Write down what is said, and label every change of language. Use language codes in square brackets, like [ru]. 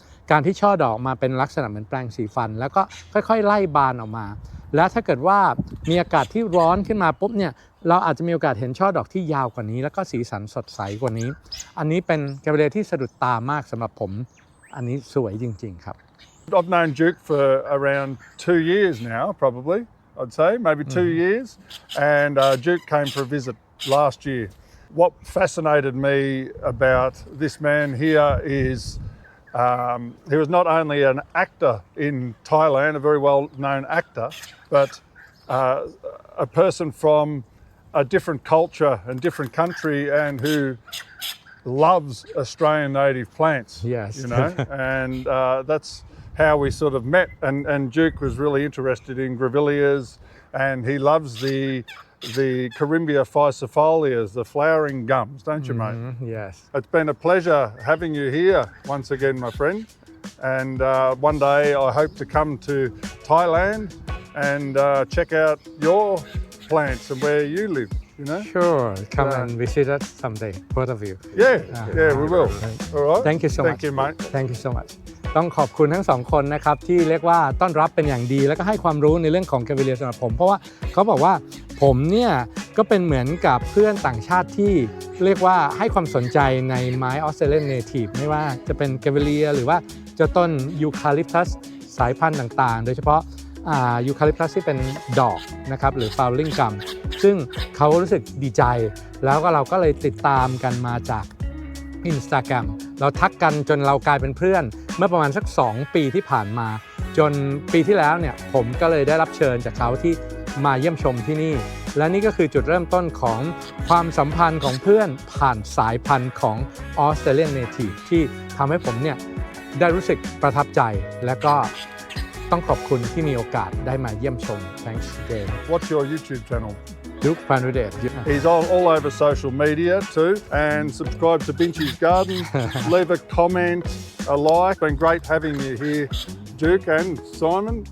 [th] การที่ช่อดอกมาเป็นลักษณะเหมือนแปลงสีฟันแล้วก็ค่อยๆไล่บานออกมาแล้วถ้าเกิดว่ามีอากาศที่ร้อนขึ้นมาปุ๊บเนี่ยเราอาจจะมีโอกาสเห็นช่อดอกที่ยาวกว่านี้แล้วก็สีสันสดใสกว่านี้อันนี้เป็นเกเวเลียที่สะดุดตามากสำหรับผมอันนี้สวยจริงๆครับ [en] I've known Duke for around 2 years now, probably I'd say maybe 2 years, and Duke came for a visit last year. What fascinated me about this man here is he was not only an actor in Thailand, a very well-known actor, but a person from a different culture and different country and who loves Australian native plants. Yes. You know, and that's how we sort of met. And Duke was really interested in Grevilleas, and he loves the Carimbia fisifolias, the flowering gums, don't you, mate? Yes. It's been a pleasure having you here once again, my friend. And one day I hope to come to Thailand and check out your plants and where you live, you know? Sure. Come and visit us someday, both of you. Yeah, we will. All right. Thank you so much. Thank you, mate. Thank you so much. [th] ต้องขอบคุณทั้งสองคนนะครับที่เรียกว่าต้อนรับเป็นอย่างดีแล้วก็ให้ความรู้ในเรื่องของแกเวเลียสำหรับผมเพราะว่าเขาบอกว่าผมเนี่ยก็เป็นเหมือนกับเพื่อนต่างชาติที่เรียกว่าให้ความสนใจในไม้ออสเตรเลียนเนทีฟไม่ว่าจะเป็นแกเวเลียหรือว่าเจ้าต้นยูคาลิปตัสสายพันธุ์ต่างๆโดยเฉพาะ ยูคาลิปตัสที่เป็นดอกนะครับหรือ flowering gum ซึ่งเขารู้สึกดีใจแล้วก็เราก็เลยติดตามกันมาจากInstagram เราทักกันจนเรากลายเป็นเพื่อนเมื่อประมาณสัก2 ปีที่ผ่านมา จนปีที่แล้วเนี่ยผมก็เลยได้รับเชิญจากเขาที่มาเยี่ยมชมที่นี่ และนี่ก็คือจุดเริ่มต้นของความสัมพันธ์ของเพื่อนผ่านสายพันธุ์ของออสเตรเลียนเนทีฟที่ทำให้ผมเนี่ยได้รู้สึกประทับใจและก็ต้องขอบคุณที่มีโอกาสได้มาเยี่ยมชม [en] Thanks again. What's your YouTube channel? BHANUDEJ. He's all over social media too, and subscribe to Binchy's Garden. Leave a comment, a like. Been great having you here, Duke and Simon.